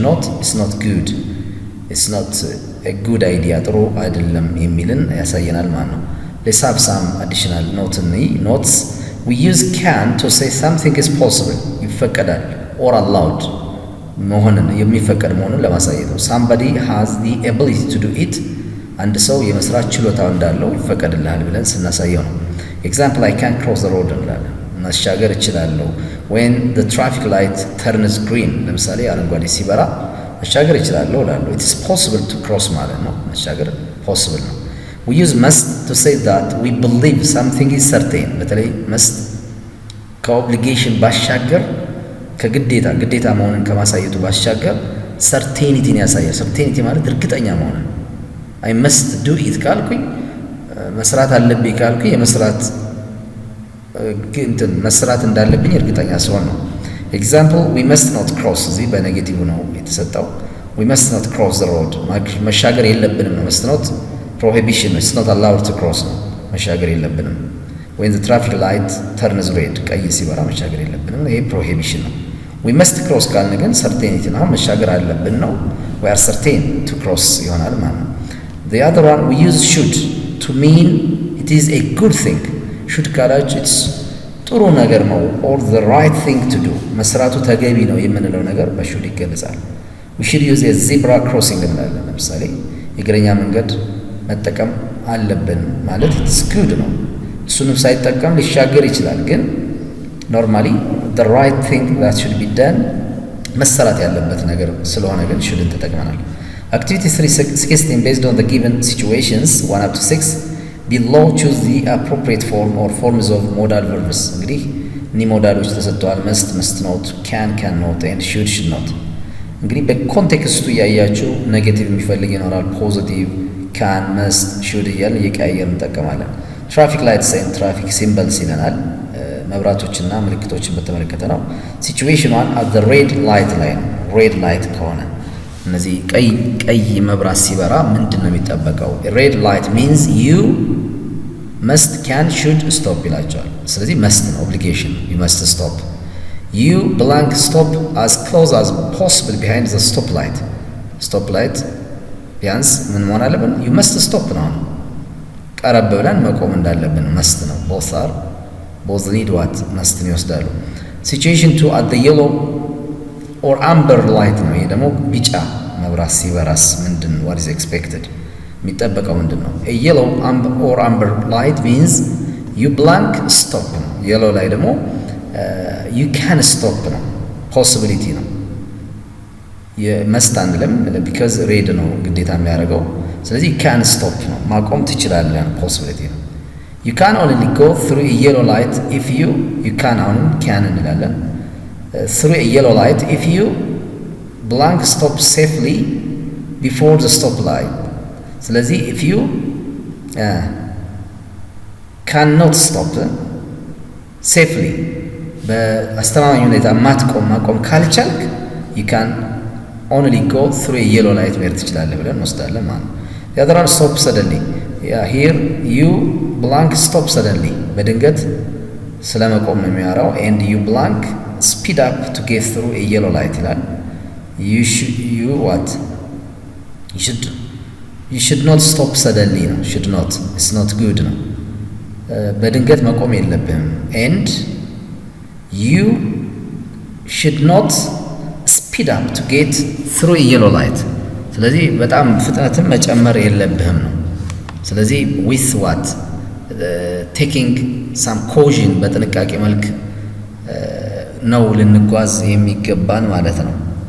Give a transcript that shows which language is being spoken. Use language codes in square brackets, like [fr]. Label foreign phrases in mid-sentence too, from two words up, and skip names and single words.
[en] Not it's not good it's not a good idea [am] ጥሩ አይደለም የሚልን ያሳየናል ማለት ነው። [en] Let's have some additional notes we use can to say something is possible ይፈቀዳል or allowed [am] መሆንን የሚፈቀድ መሆኑን ለማሳየት ነው። [en] Somebody has the ability to do it [am] አንድ ሰው የመስራት ችሎታው እንዳለው ይፈቀድልሃል ብለን ስናሳየው ነው። [en] Example I can cross the road እንላለን፣ [am] መሻገር እችላለሁ። [en] When the traffic light turns green [am] ለምሳሌ አረንጓዴ ሲበራ መሻገር ይችላለሁ እላለሁ። [en] it is possible to cross [am] ማለት ነው። መሻገር possible ነው። [en] we use must to say that we believe something is certain። [am] በተለይ must ከኦብሊጌሽን ባሻገር ግዴታ መሆንን ከማሳየቱ ባሻገር ሰርቴኒቲን ያሳያል። ሰርቴኒቲ ማለት እርግጠኛ መሆንን [en] I must do it [am] ካልኩኝ መስራት አለብኝ ካልኩኝ መስራት እንዳለብኝ እርግጠኛ ስሆን ነው። [en] ኤግዛምፕል we must not cross [am] እዚህ በኔጌቲቭ ነው የተሰጠው። [en] we must not cross the road [am] መሻገር የለብንም ነው። [en] must not prohibition ነው። it's not allowed to cross [am] ነው። መሻገር የለብንም። [en] when the traffic light turns red [am] ቀይ ሲበራ መሻገር የለብንም። ይሄ prohibition ነው። [en] we must cross [am] ካልን ግን [en] certainty [am] ነው። መሻገር አለብን ነው። [en] we are certain to cross [am] ይሆናል ማለት ነው። [en] the other one we use should to mean it is a good thing should ካላችሁ it's [am] ጥሩ ነገር ነው [en] or the right thing to do [am] መስራቱ ተገቢ ነው የምንለው ነገር በሹድ ይገለጻል። [en] we should use a zebra crossing [am] እንላለን። ለምሳሌ የእግረኛ መንገድ መጠቀም አለብን ማለት [en] it's good [am] ነው። እሱንም ሳይጠቀም ሊሻገር ይችላል። [en] ግን ኖርማሊ the right thing that should be done [am] መሰራት ያለበት ነገር ስለሆነ ግን shouldን ተጠቅመናል። [en] activity 316 based on the given situations 1 up to 6 below choose the appropriate form or forms of modal verbs እንግዲህ [am] እኒ ሞዳሎች ተሰጥተዋል። [en] must not can not and should not [am] እንግዲህ በኮንቴክስቱ ያያችሁ ኔጌቲቭ የሚፈልግ ይኖራል። ፖዚቲቭ [en] can must should [am] እያልን እየቀያየርን እንጠቀማለን። [en] Traffic lights and traffic symbols [am] ይለናል። መብራቶችና ምልክቶችን በተመለከተ ነው። [en] Situation one at the red light [am] ላይ [en] Red light [am] ከሆነ እነዚህ ቀይ መብራት ሲበራ ምንድን ነው የሚጠበቀው? [en] Red light means you must can should stop [am] ይላቸዋል። ስለዚህ must ነው [en] ኦብሊጌሽን you must stop you blank stop as close as possible behind the stop light [am] ቢያንስ ምን መሆን አለብን? [en] you must stop [am] ነው። ቀረብ ብለን መቆም እንዳለብን must ነው። [en] both need what must [am] ነው ይወስዳሉ። [en] situation 2 at the yellow or amber light [am] ነው። ይሄ ደግሞ ቢጫ መብራት ሲበራስ ምንድን [en] what is expected [am] የሚጠበቀው ምንድን ነው? [en] a yellow or amber light means you blank stop ነው። yellow [am] ላይ ደግሞ [en] you can stop ነው። possibility ነው። [am] የመስት አንልም [en] because red [am] ነው ግዴታ የሚያደርገው። ስለዚህ [en] can stop [am] ነው ማቆም ትችላለህ [en] possibility ነው። you can only go through a yellow light if you can [am] አሁንም can እንላለን [en] through a yellow light if you blank stop safely before the stop light ስለዚህ if you cannot stop safely [am] በአስተማማኝ ሁኔታ ማቆም ካልቻልክ [en] you can only go through a yellow light [am] መሄድ ትችላለህ ብለን እንወስዳለን ማለት ነው። [en] the other one stop suddenly here you blank stop suddenly [am] በድንገት ስለመቆም ነው የሚያወራው [en] and you blank speed up to get through a yellow light ይላል። you should not stop suddenly ነው should not it's not good [am] ነው በድንገት መቆም የለብህም [en] and you should not speed up to get through a yellow light [am] ስለዚህ በጣም ፍጥነትን መጨመር የለብህም ነው። ስለዚህ [en] with what taking some caution [am] በጥንቃቄ መልክ ነው ልንጓዝ የሚገባን ማለት ነው።